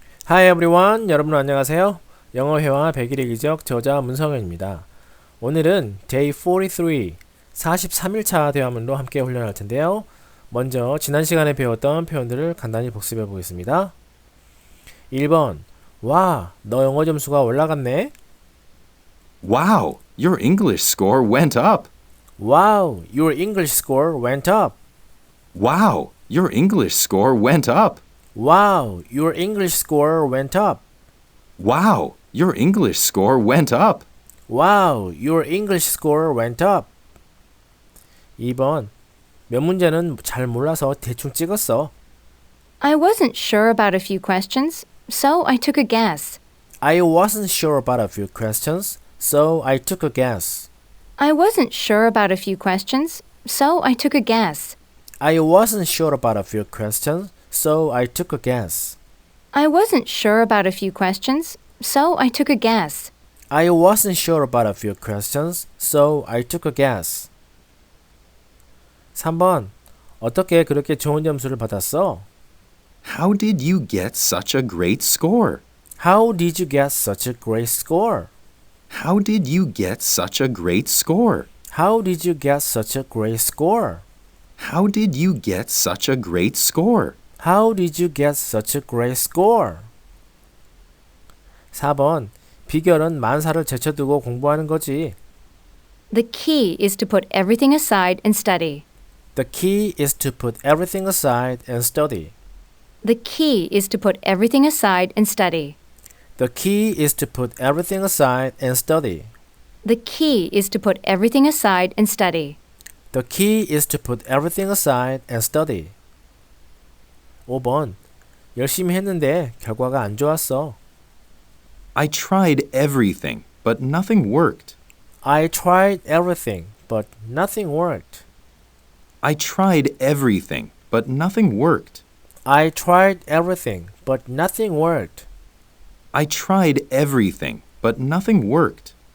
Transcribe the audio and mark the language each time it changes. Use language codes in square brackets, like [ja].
[en] Hi everyone, [ko] 여러분 안녕하세요. 영어 회화 100일의 기적 저자 문성현입니다. 오늘은 Day 43, 43일차 대화문로 함께 훈련할 텐데요. 먼저 지난 시간에 배웠던 표현들을 간단히 복습해 보겠습니다. 1번, 와, 너 영어 점수가 올라갔네? [en] Wow, your English score went up. Wow, your English score went up. Wow, your English score went up. Wow, your English score went up. Wow, your English score went up. Wow, your English score went up. [ko] 2번, 몇 문제는 잘 몰라서 대충 찍었어. [en] I wasn't sure about a few questions, so I took a guess. I wasn't sure about a few questions, so I took a guess. I wasn't sure about a few questions, so I took a guess. I wasn't sure about a few questions, so I took a guess. I wasn't sure about a few questions, so I took a guess. I wasn't sure about a few questions, so I took a guess. [ko] 3번. 어떻게 그렇게 좋은 점수를 받았어? [en] How did you get such a great score? How did you get such a great score? How did you get such a great score? How did you get such a great score? How did you get such a great score? How did you get such a great score? [ko] 4번. 비결은 만사를 제쳐두고 공부하는 거지. [en] The key is to put everything aside and study. The key is to put everything aside and study. The key is to put everything aside and study. The key is to put everything aside and study. The key is to put everything aside and study. The key is to put everything aside and study. [ko] 5번. 열심히 했는데 결과가 안 좋았어. [en] I tried everything, but nothing worked. I tried everything, but nothing worked. I tried everything, but nothing worked. I tried everything, but nothing worked. I tried everything, but nothing worked.